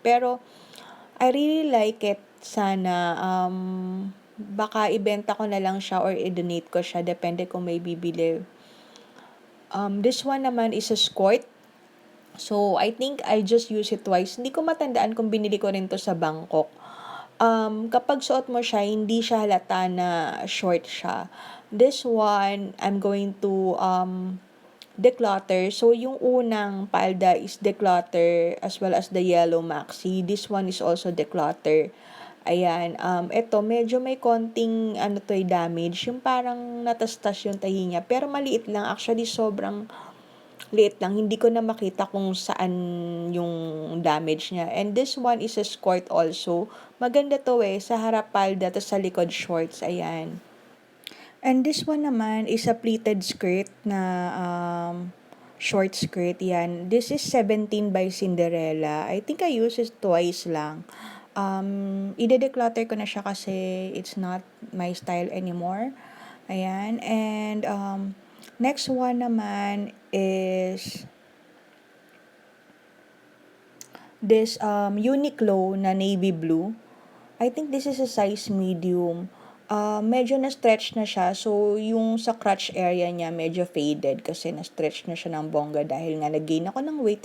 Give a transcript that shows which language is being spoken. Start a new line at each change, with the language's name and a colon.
Filipino: Pero
English: I really like it.
Filipino: Sana baka ibenta ko na lang siya or i-donate ko siya, depende kung may bibili.
English: This one naman is a skirt. So, I think I just use it twice.
Filipino: Hindi ko matandaan kung binili ko rin to sa Bangkok. Kapag suot mo siya, hindi siya halata na short siya.
English: This one, I'm going to declutter. So,
Filipino: yung unang palda
English: is declutter as well as the yellow maxi. This one is also declutter.
Filipino: Ayan, ito medyo may konting damage. Yung parang natastas yung tahi niya. Pero maliit lang. Actually, sobrang liit lang. Hindi ko na makita kung saan yung damage niya.
English: And this one is a skirt also.
Filipino: Maganda to sa harap palda, tapos sa likod shorts. Ayan.
English: And this one naman is a pleated skirt na short skirt. Yan. This is 17 by Cinderella. I think I use it twice lang.
Filipino: Ide-declutter ko na siya kasi
English: it's not my style anymore.
Filipino: Ayan.
English: And next one naman is this Uniqlo na navy blue. I think this is a size medium.
Filipino: Medyo na-stretch na siya. So, yung sa crotch area niya medyo faded kasi na-stretch na siya ng bongga dahil nga nag-gain ako ng weight.